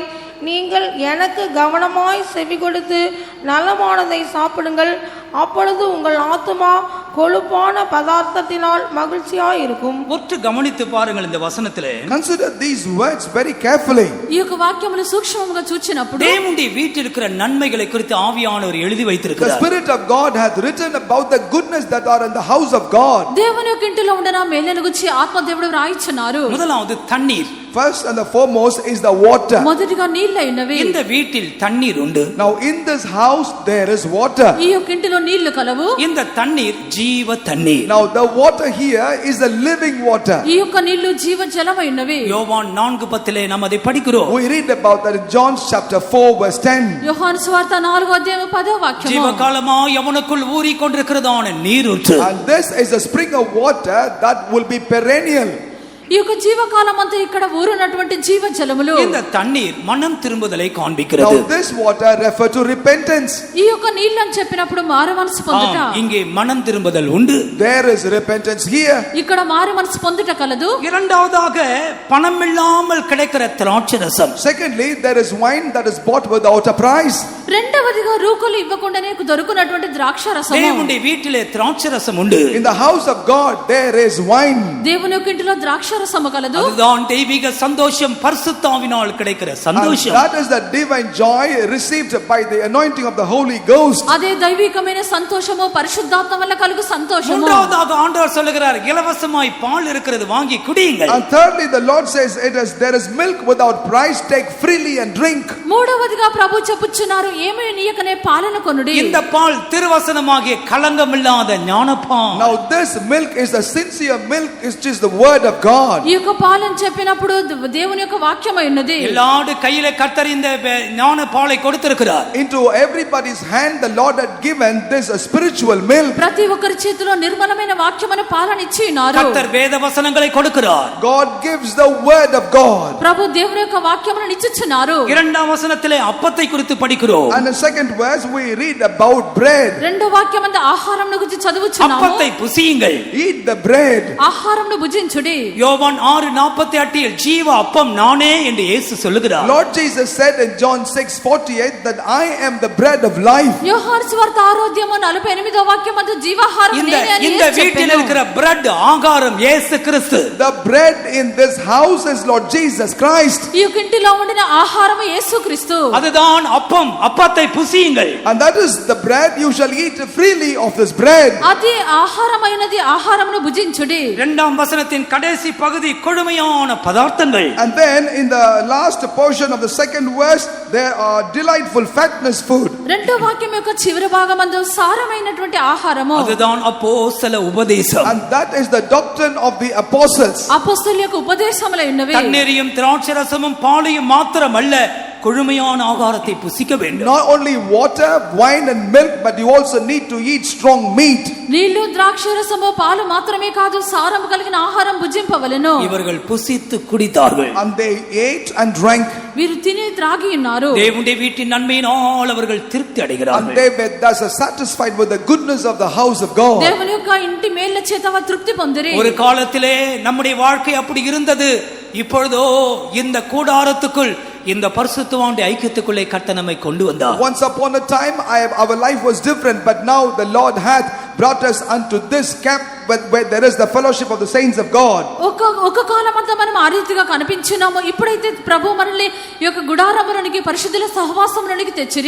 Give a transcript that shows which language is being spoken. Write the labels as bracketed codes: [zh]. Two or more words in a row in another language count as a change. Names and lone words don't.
[ta] நீங்கள் எனக்கு கவனமாய் செவி கொடுத்து நலமானதை சாப்பிடுங்கள். அப்பொழுது உங்கள் ஆத்துமா கொழுப்பான பதார்த்தத்தினால் மகிழ்ச்சியாய் இருக்கும். ஒற்று கவனித்து பாருங்கள் இந்த வசனத்திலே. [en] Consider these words very carefully. [te] ఈ యొక్క వాక్యమును సూక్ష్మముగా చూచినప్పుడు [ta] தேவனுடைய வீட்டில் இருக்கிற நன்மைகளை குறித்து ஆவியானவர் எழுதி [en] The [ta] வைத்திருக்கிறார். [en] Spirit of God hath written about the goodness that are in the house of God. [te] దేవుని యొక్క ఇంటిలో ఉండన మేలును గురించి ఆత్మదేవుడు రాయించున్నారు. [ta] முதலாவது தண்ணீர். [en] First and the foremost is the water. [te] మొదటిగా నీళ్లు అయినవి. [ta] இந்த வீட்டில் தண்ணீர் உண்டு. [en] Now in this house there is water. [te] ఈ యొక్క ఇంటిలో నీళ్లు కలవు. [ta] இந்த தண்ணீர் ஜீவ தண்ணீர். [en] Now the water here is the living water. [te] ఈ యొక్క నీళ్లు జీవ జలమైనవి. [ta] யோவான் 4:10 நாம் அதை படிக்கிறோம். [en] We read about that in John chapter 4 verse 10. [te] యోహాను సువార్త 4వ అధ్యాయం 10వ వాక్యము. [ta] ஜீவகாலமாய் அவனுக்குள் ஊறிக்கொண்டிருக்கிறதான நீரூற்று. [en] And this is a spring of water that will be perennial. [te] ఈ యొక్క జీవకాలం అంతా ఇక్కడ ఊరునటువంటి జీవ జలములు. [ta] இந்த தண்ணீர் மனம் திரும்புதலை [en] Now [ta] காண்பிக்கிறது. [en] this water refer to repentance. [te] ఈ యొక్క నీళ్ళని చెప్పినప్పుడు మారు మనసు పొందుట. [ta] இங்கே மனம் திரும்புதல் உண்டு. [en] There is repentance here. [te] ఇక్కడ మారు మనసు పొందుట కలదు. [ta] இரண்டாவதாக பணம் இல்லாமல் கிடைக்கிற திராட்சை ரசம். [en] Secondly, there is wine that is bought without a price. [te] రెండవదిగా రూకలు ఇవ్వకుండానే దొరుకునటువంటి ద్రాక్ష రసము. [ta] தேவனுடைய வீட்டிலே திராட்சை ரசம் உண்டு. [en] In the house of God there is wine. [te] దేవుని యొక్క ఇంటిలో ద్రాక్ష రసము కలదు. [ta] அதுதான் தெய்வீக சந்தோஷம், பரிசுத்தாவினால் கிடைக்கிற [en] And [ta] சந்தோஷம். [en] that is the divine joy received by the anointing of the Holy Ghost. [te] అదే దైవికమైన సంతోషము పరిశుద్ధాత్మ వల్ల కలుగు సంతోషము. [ta] மூன்றாவதாக ஆண்டவர் சொல்லுகிறார், இலவசமாய் பால் இருக்கிறது வாங்கி குடியுங்கள். [en] And thirdly, the Lord says there is milk without price, take freely and drink. [te] మూడవదిగా ప్రభు చెప్పుచున్నారు, ఏమీ నీయకనే పాలను కొనుడి. [ta] இந்த பால் திருவசனமாகிய கலங்கமில்லாத ஞானப்பால். [en] Now this milk is the sincere milk, which is the word of God. [te] ఈ యొక్క పాలను చెప్పినప్పుడు దేవుని యొక్క వాక్యమై ఉన్నది. [ta] எல்லாரு கையிலே கர்த்தர் இந்த ஞான பாலை கொடுத்திருக்கிறார். [en] Into everybody's hand the Lord had given this spiritual milk. [te] ప్రతి ఒక్కరి చేతిలో నిర్మలమైన వాక్యమైన పాలను ఇచ్చి ఉన్నారు. [ta] கர்த்தர் வேத வசனங்களை கொடுக்கிறார். [en] God gives the word of God. [te] ప్రభు దేవుని యొక్క వాక్యమును ఇచ్చుచున్నారు. [ta] இரண்டாம் వசனத்திலே அப்பத்தை குறித்து படிக்கிறோம். [en] And in second verse we read about bread. [te] రెండో వాక్యమందు ఆహారమును గురించి చదువుచున్నాము. [ta] அப்பத்தை புசியுங்கள். [en] Eat the bread. [te] ఆహారమును భుజించుడి. [ta] யோவான் யோவான் 6:48 ஜீவ அப்பம் நானே என்று இயேசு சொல்லுகிறார். [en] Lord Jesus said in John 6:48 that I am the bread of life. [te] యోహాను సువార్త 6:48వ వాక్యమందు జీవాహారం నేనే అని [ta] இந்த வீட்டில் இருக்கிற பிரெட் ஆகாரம் இயேசு கிறிஸ்து. [en] The bread in this house is Lord Jesus Christ. [te] ఈ ఇంటిలో ఉండిన ఆహారము యేసుక్రీస్తు. [ta] அதுதான் அப்பம். அப்பத்தை புசியுங்கள். [en] And that is the bread. You shall eat freely of this bread. [te] అది ఆహారమైనది, ఆహారమును భుజించుడి. [ta] இரண்டாம் வசனத்தின் கடைசி பகுதி கொழுமையான பதார்த்தங்கள். [en] And then in the last portion of the second verse there are delightful fatness food. [te] రెండో వాక్యం యొక్క చివరి భాగమందు సారమైనటువంటి ఆహారము. [ta] அதுதான் அப்போஸ்தல உபதேசம். [en] And that is the doctrine of the apostles. [te] అపోస్తలుల యొక్క ఉపదేశములై ఉన్నవి. [ta] தண்ணீரையும் திராட்சரசமும் பாலையும் மாத்திரமல்ல, கொழுமையான ஆகாரத்தை புசிக்க வேண்டும். [en] Not only water, wine and milk, but you also need to eat strong meat. [te] నీళ్లు, ద్రాక్షరసము, పాలు మాత్రమే కాదు, సారము కలిగిన ఆహారం భుజింపవలెను. [ta] இவர்கள் புசித்து குடித்தார்கள். [en] And they ate and drank. [te] వీరు తిని త్రాగి ఉన్నారు. [ta] தேவனுடைய வீட்டின் நன்மையினால் அவர்கள் திருப்தி [en] And [ta] அடைகிறார்கள். [en] they were thus satisfied with the goodness of the house of God. [te] దేవుని యొక్క ఇంటి మేళ్ల చేత వారు తృప్తి పొందిరి. [ta] ஒரு காலத்திலே நம்முடைய வாழ்க்கை அப்படி இருந்தது. இப்பொழுதோ இந்த கூடாரத்துக்குள், இந்த பரிசுத்தவானுடைய ஐக்கியத்துக்குள்ளே கர்த்தர் நம்மை கொண்டு வந்தார். [en] Once upon a time our life was different, but now the Lord hath brought us unto this camp where there is the fellowship of the saints of God. [te] ఒక కాలమంతా మనం ఆ రీతిగా కనిపించున్నాము. ఇప్పుడైతే ప్రభు మనల్ని ఈ యొక్క గుడారములోనికి, పరిశుద్ధుల సహవాసంలోనికి తెచ్చిరి.